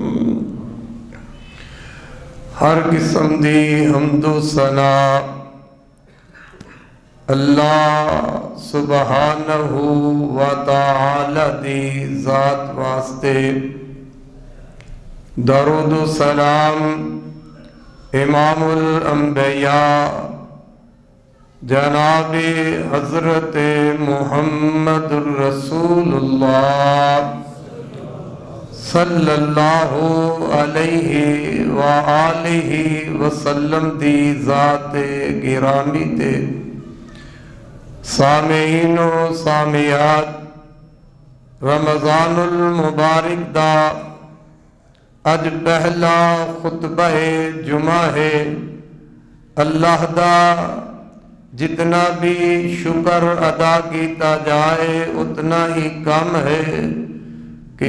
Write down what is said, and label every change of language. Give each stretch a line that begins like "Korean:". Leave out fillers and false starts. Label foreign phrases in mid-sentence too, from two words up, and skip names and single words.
Punjabi: ہر قسم دی حمد و ثنا
Arabic: الله سبحانه وتعالى
Punjabi: دی ذات واسطے. درود سلام
Arabic: إمام الأنبياء
Punjabi: جناب حضرت
Arabic: محمد رسول الله صلى الله عليه وآله وسلم
Punjabi: دی ذات گرامی تے.
Arabic: سامعین و سامعات, رمضان المبارك
Punjabi: دا اج پہلا خطبہ جمعہ ہے. اللہ دا
Urdu: جتنا بھی شکر ادا کیا جائے اتنا ہی کم ہے کہ